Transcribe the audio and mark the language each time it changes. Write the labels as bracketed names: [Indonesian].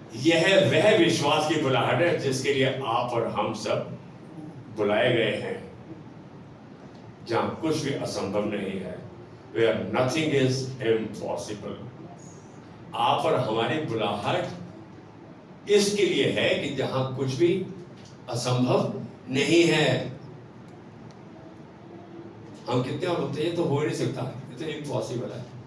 [Hindi] यह वह विश्वास की बुलाहट है जिसके लिए आप और हम सब बुलाए गए हैं, जहां कुछ भी असंभव नहीं है। [English] Where nothing is impossible। [Hindi] आप और हमारी बुलाहट इसके लिए है कि जहां कुछ भी असंभव नहीं है। हम कितने और होते हैं, तो हो ही नहीं सकता, ये तो इम्पॉसिबल है।